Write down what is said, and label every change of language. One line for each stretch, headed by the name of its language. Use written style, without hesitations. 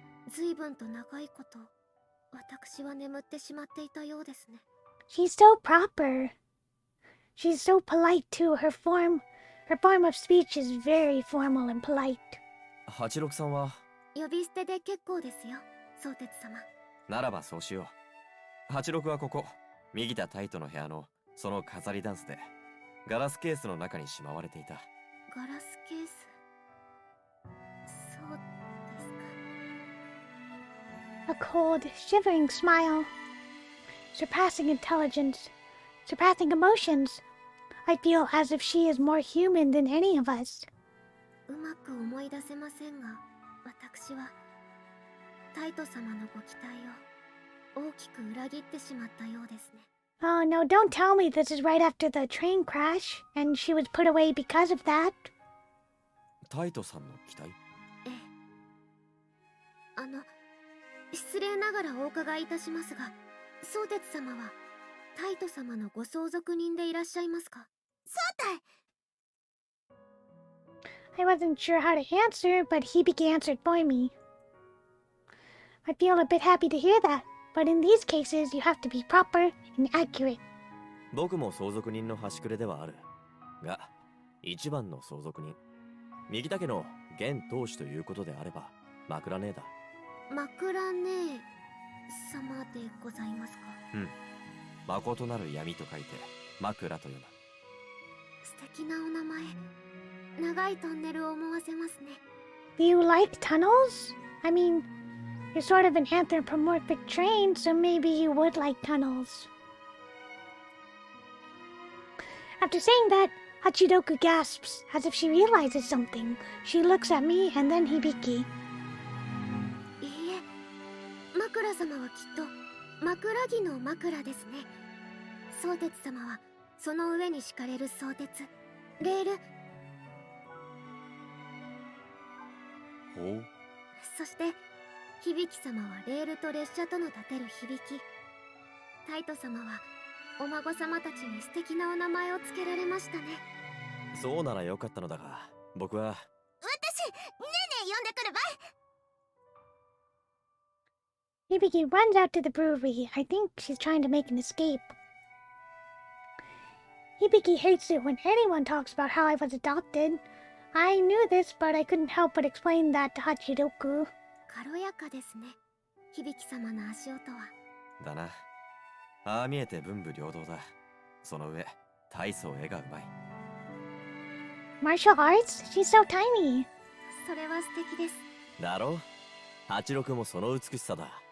Japanese: 随分と長いこと私は眠ってしまっていたようですね。
English: She's so proper. She's so polite too. Her form of speech is very formal and polite.
Japanese: 86さんは呼び捨てで結構ですよ、相鉄様。ならばそうしよう。 86はここ、右田タイトの部屋のその飾りダンスで、ガラスケースの中にしまわれていた。ガラスケース。そうですか。
English: A cold, shivering smile. Surpassing intelligence. Surpassing emotions. I feel as if she is more human than any of us.
Japanese: うまく思い出せませんが、私はタイト様のご期待を大きく裏切ってしまったようですね。
English: Oh no, don't tell me this is right after the train crash and she was put away because of that.
Japanese: タイトさんの期待？ええ。失礼ながらお伺いいたしますが、相鉄様はタイト様のご相続人でいらっしゃいますか？そうだい。
English: I wasn't sure how to answer, but Hibiki answered for me. I feel a bit happy to hear that, but in these cases you have to be proper and accurate.
Japanese: 僕も相続人の端くれではある。が、一番の相続人。右田家の現当主ということであれば、枕姉だ。枕姉様でございますか？うん。誠なる闇と書いて、枕と読む。素敵なお名前。長いトンネルを思わせますね。
English: Do you like tunnels? I mean, you're sort of an anthropomorphic train, so maybe you would like tunnels. After saying that, Hachidoku gasps, as if she realizes something. She looks at me and then Hibiki.
Japanese: いいえ、枕様はきっと枕木の枕ですね。相鉄様はその上に敷かれる相鉄、レール。ほう。そして響様はレールと列車との立てる響き。タイト様はお孫様たちに素敵なお名前を付けられましたね。そうならよかったのだが、僕は。私、ねえねえ呼んでくるばい。
English: Hibiki runs out to the brewery. I think she's trying to make an escape. Hibiki hates it when anyone talks about how I was adopted. I knew this, but I couldn't help but explain that to Hachidoku.
Japanese: 軽やかですね、響様の足音は。だな。ああ見えて文武両道だ。その上、大層絵がうまい。
English: Martial arts? She's so tiny.
Japanese: それは素敵です。だろう。86もその美しさだ。